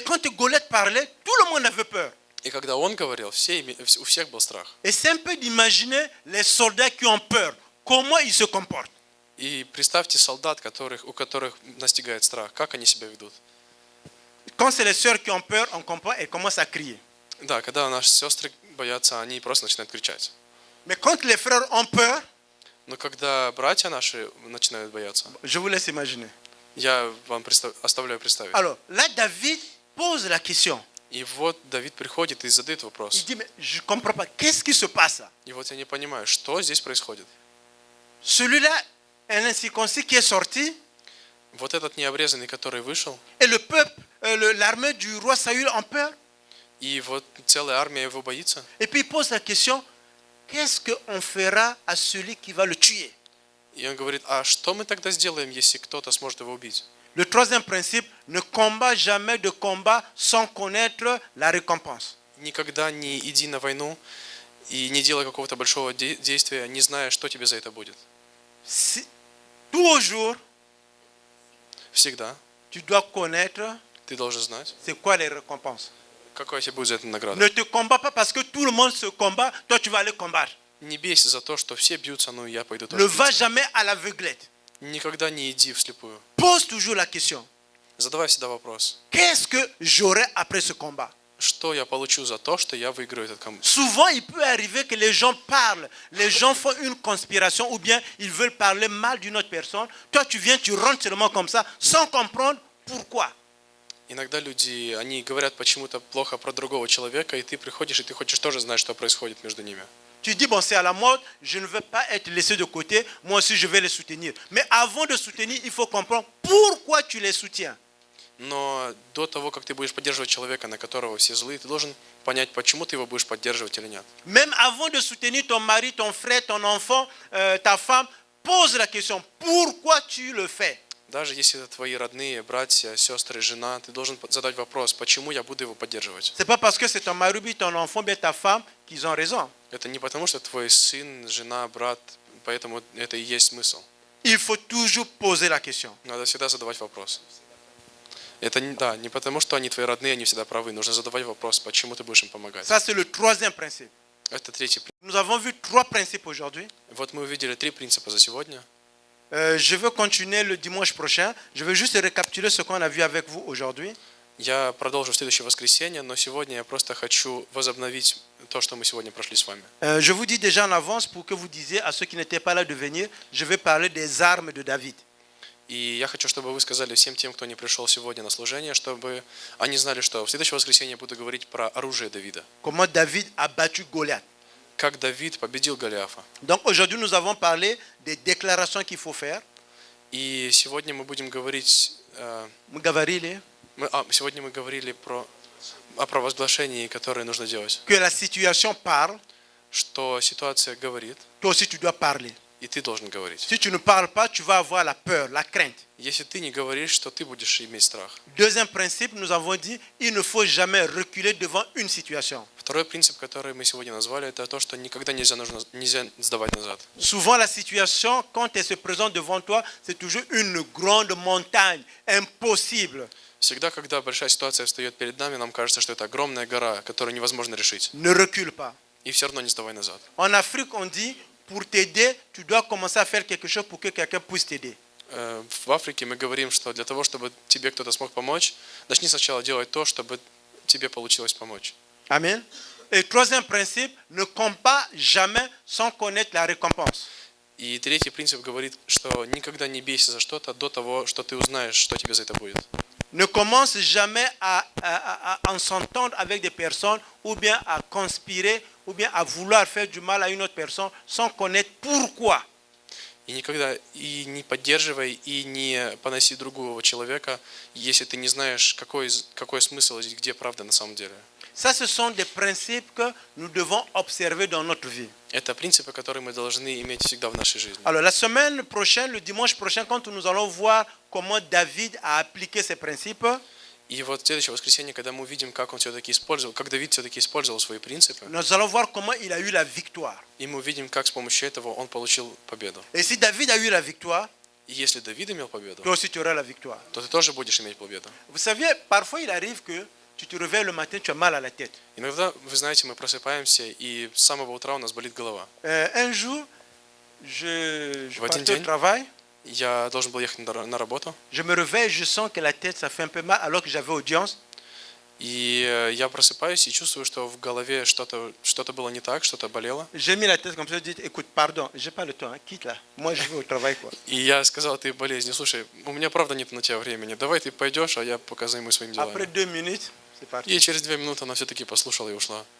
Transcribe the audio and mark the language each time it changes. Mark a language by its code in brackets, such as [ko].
[fr] Et quand Goliath parlait, tout le monde avait peur. [ru] И когда он говорил, у всех был страх. [fr] Et c'est un peu d'imaginer les soldats qui ont peur, comment ils se comportent. [ru] И представьте солдат, у которых настигает страх, как они себя ведут. [fr] Quand c'est les sœurs qui ont peur, on comprend, elles commencent à crier. [ru] Да, когда наши сестры боятся, они просто начинают кричать. [fr] Mais quand les frères ont peur, [ru] Но когда братья наши начинают бояться, [fr] je vous laisse imaginer. [ru] я вам оставляю представить. [fr] Alors là, David pose la question. [ru] И вот Давид приходит и задает [fr] Il [ru] вопрос. [fr] dit, mais je ne comprends pas, qu'est-ce qui se passe? [ru] И вот я не понимаю, что здесь происходит. [fr] Celui-là, un incirconcis qui est sorti, [ru] Вот этот необрезанный, который вышел, [fr] et le peuple, l'armée du roi Saül en peur. [ru] и вот целая армия его боится. [fr] Et puis il pose la question, qu'est-ce qu'on fera à celui qui va le tuer? [ru] И он говорит, а что мы тогда сделаем, если кто-то сможет его убить? [fr] Le troisième principe, ne combat jamais de combat sans connaître la récompense. [ru] Никогда не иди на войну и не делай какого-то большого действия, не зная, что тебе за это будет. [fr] Toujours, [ru] Всегда [fr] tu dois connaître [ru] ты должен знать, [fr] c'est quoi les récompenses. [ru] какая тебе будет за это награда. [fr] Ne te combats pas parce que tout le monde se combat, toi tu vas aller combattre. [ru] Не бейся за то, что все бьются, ну и я пойду [fr] Ne [ru] тоже [fr] va [ru] биться. [fr] jamais à l'aveuglette. [ru] Никогда не иди вслепую. [fr] Pose toujours la question, [ru] Задавай всегда вопрос. [fr] qu'est-ce que j'aurai après ce combat? [ru] Что я получу за то, что я выиграю этот комбат? [fr] Souvent, il peut arriver que les gens parlent, les gens font une conspiration ou bien ils veulent parler mal d'une autre personne. Toi, tu viens, tu rentres seulement comme ça, sans comprendre pourquoi. [ru] Иногда люди, они говорят почему-то плохо про другого человека, и ты приходишь, и ты хочешь тоже знать, что происходит между ними. [fr] Tu dis, bon, c'est à la mode, je ne veux pas être laissé de côté, moi aussi je vais les soutenir. Mais avant de soutenir, il faut comprendre pourquoi tu les soutiens. [ru] Но до того, как ты будешь поддерживать человека, на которого все злые, ты должен понять, почему ты его будешь поддерживать или нет. [fr] Même avant de soutenir ton mari, ton frère, ton enfant, ta femme, pose la question, pourquoi tu le fais? [ru] Даже если это твои родные, братья, сестры, жена, ты должен задать вопрос, почему я буду его поддерживать. [fr] Ce n'est pas parce que c'est ton mari, bien ton enfant, bien ta femme qu'ils ont raison. [ru] Это не потому, что твой сын, жена, брат, поэтому это и есть смысл. [fr] Il faut toujours poser la question. [ru] Надо всегда задавать вопрос. Это не потому, что они твои родные, они всегда правы. Нужно задавать вопрос, почему ты будешь им помогать. [fr] Ça, c'est le troisième principe. [ru] Это третий принцип. [fr] Nous avons vu trois principes aujourd'hui. [ru] Вот мы увидели 3 принципа за сегодня. [fr] Je veux continuer le dimanche prochain. Je veux juste récapituler ce qu'on a vu avec vous aujourd'hui. [ru] Я продолжу в следующее воскресенье, но сегодня я просто хочу возобновить то, что мы сегодня прошли с вами. [fr] Je vous dis déjà en avance pour que vous disiez à ceux qui n'étaient pas là de venir, je vais parler des armes de David. [ru] И я хочу, чтобы вы сказали всем тем, кто не пришел сегодня на служение, чтобы они знали, что в следующее воскресенье я буду говорить про оружие Давида. [fr] Comment David a battu Goliath. [ru] Как Давид победил Голиафа. [fr] Donc aujourd'hui, nous avons parlé des déclarations qu'il faut faire. [ru] И сегодня мы будем говорить... Мы говорили сегодня мы говорили о провозглашении, которое нужно делать. [fr] que la situation parle, [ru] Что ситуация говорит, [fr] toi aussi tu dois parler. [ru] и ты должен говорить. [fr] Si tu ne parles pas, tu vas avoir la peur, la crainte. [ru] Если ты не говоришь, то ты будешь иметь страх. [fr] Deuxième principe, nous avons dit, il ne faut jamais reculer devant une situation. [ru] Второй принцип, который мы сегодня назвали, это то, что никогда нельзя сдавать назад. [fr] Souvent, la situation, quand elle se présente devant toi, c'est toujours une grande montagne, impossible. [ru] Всегда, когда большая ситуация встает перед нами, нам кажется, что это огромная гора, которую невозможно решить. [fr] Ne recule pas. [ru] И все равно не сдавай назад. [fr] En Afrique, on dit, pour t'aider, tu dois commencer à faire quelque chose pour que quelqu'un puisse t'aider. [ru] В Африке мы говорим, что для того, чтобы тебе кто-то смог помочь, начни сначала делать то, чтобы тебе получилось помочь. [fr] Amen. Et troisième principe, ne combat jamais sans connaître la récompense. [ru] И третий принцип говорит, что никогда не бейся за что-то до того, что ты узнаешь, что тебе за это будет. [fr] ne commence jamais à s'entendre avec des personnes ou bien à conspirer ou bien à vouloir faire du mal à une autre personne sans connaître pourquoi. [ru] И никогда и не поддерживай, и не поноси другого человека, если ты не знаешь, какой смысл и где правда на самом деле. [fr] Ça, ce sont des principes que nous devons observer dans notre vie. [ru] Это принципы, которые мы должны иметь всегда в нашей жизни. [fr] Alors, la semaine prochaine, le dimanche prochain, quand nous allons voir comment David a appliqué ces principes, [ru] И вот в следующее воскресенье, когда мы увидим, как он все-таки использовал, как Давид все-таки использовал свои принципы, [fr] nous allons voir comment il a eu la victoire. [ru] и мы увидим, как с помощью этого он получил победу. [fr] Et si David a eu la victoire, [ru] И если Давид имел победу, [fr] toi aussi tu auras la victoire. [ru] то ты тоже будешь иметь победу. [fr] Vous savez, parfois il arrive que tu te réveilles le matin, tu as mal à la tête. [ru] Иногда, вы знаете, мы просыпаемся, и с самого утра у нас болит голова. [fr] Un jour, je [ru] В один [fr] partais au [ru] день [fr] travail, [ru] я должен был ехать на работу, [fr] je me réveille, je sens que la tête, ça fait un peu mal alors que j'avais audience. [ru] и я просыпаюсь и чувствую, что в голове что-то было не так, что-то болело. [fr] J'ai mis la tête comme ça, je dis, écoute, pardon, j'ai pas le temps, hein, quitte là. Moi, je vais au travail, quoi. [ru] И я сказал этой болезни: слушай, у меня правда нет на тебя времени, давай ты пойдешь, а я пока займусь своими [fr] Après [ru] делами. [fr] 2 minutes, c'est parti. [ru] И через 2 минуты она все-таки послушала и ушла.